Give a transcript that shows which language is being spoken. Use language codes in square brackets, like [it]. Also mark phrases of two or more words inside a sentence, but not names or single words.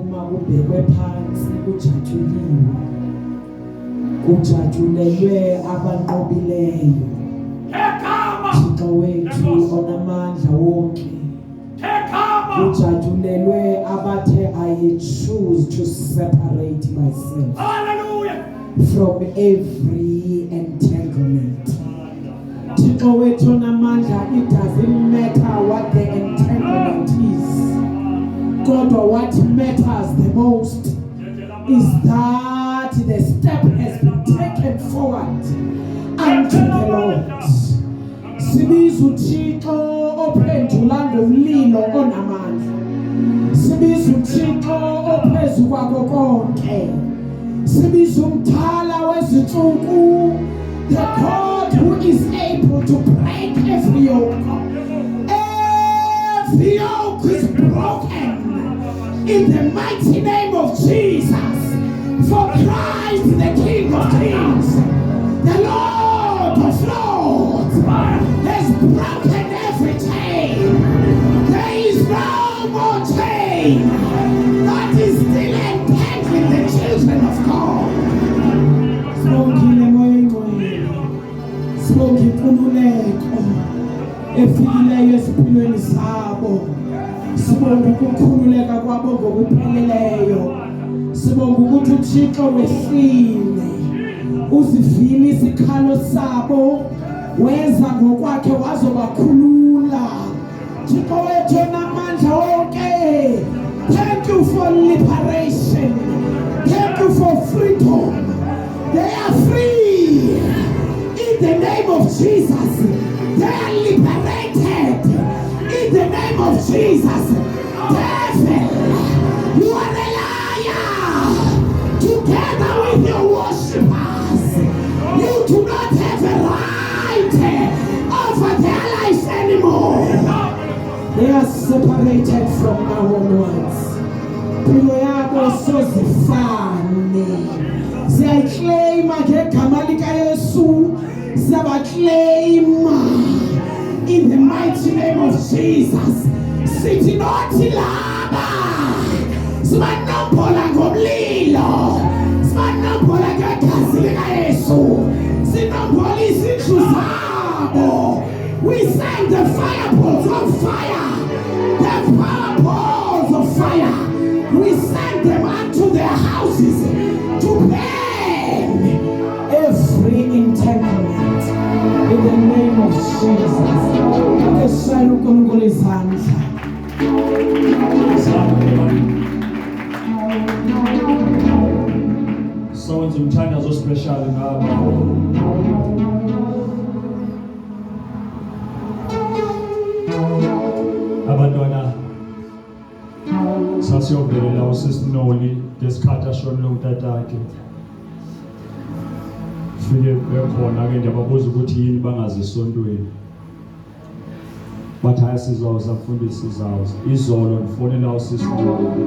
[zu] kubekwe phansi kujatshuliwe kujatshulelwe abanqobileyo Thixo wethu onamandla wonke kujatshulelwe abathe [en] I choose to separate myself from every entanglement [zu] Thixo wethu onamandla [en] it doesn't matter what the entanglement is kodwa what matters the most is that the step has been taken forward unto the Lord [zu] sibiza uThixo ophendula ngomlilo onamandla sibiza uThixo ophezulu kwako konke sibiza umthala wezinsuku [en] the God who is able to break every yoke is broken in the mighty name of Jesus for Christ the King of Kings the Lord of Lords has broken every chain there is no more chain that is still entangling the children of God [zu] Sibonge inkululeko efikileyo esiphilweni sabo sibonge ukukhululeka kwabo ngokupheleleyo sibonge ukuthi uThixo wehlile uzivile isikhalo sabo weza ngokwakhe wazobakhulula Thixo wethu onamandla wonke [en] thank you for liberation thank you for freedom they are free in the name of Jesus they are liberated in the name of Jesus devil you are a liar together with your worshippers you do not have a right over their lives anymore they are separated from now onwards [zu] Pilo yabo sozifane siyayiclaima ngegama lika Yesu siyabaclaima [en] in the mighty name of Jesus [zu] sithi nothi laba sibanombola ngomlilo sibanombola ngegazi lika Yesu sinombola izindlu zabo [en] we send the fireballs of fire the fireballs of fire we send them unto their houses to burn every entanglement in the name of Jesus. [zu] Akeshayela uNkulunkulu izandla. Someone's umthandazo special ngabo. Abantwana sasiyovelela usisinoli ngesikhathi ashonile utatakhe fike bekhona ke nje babuza ukuthi yini bangazisontweni bathi hayi sizawuza mfundisi sizawuza izolo ndifonela usisinoli